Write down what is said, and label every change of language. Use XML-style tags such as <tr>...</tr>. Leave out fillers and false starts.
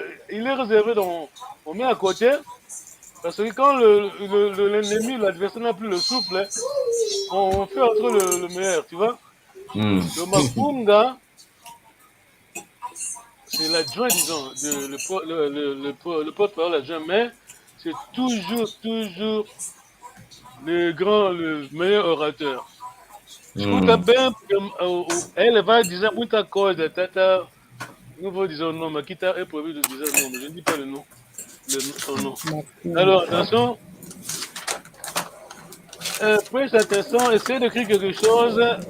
<fr>Il est réservé on met à côté parce que quand l'ennemi, l'adversaire n'a plus le souffle, on fait entre le meilleur, tu vois. Le Makunga, c'est l'adjoint, disons, le porte-parole adjoint, mais c'est toujours le meilleur orateur.</fr> <pt>Escuta bem, ele vai dizer muita coisa, tata. Não vou dizer o nome, aqui é proibido dizer o nome,</pt> <fr>je ne dis pas le nom. Son nom. Alors, attention, preste attention, essaie d'écrire quelque chose.</fr>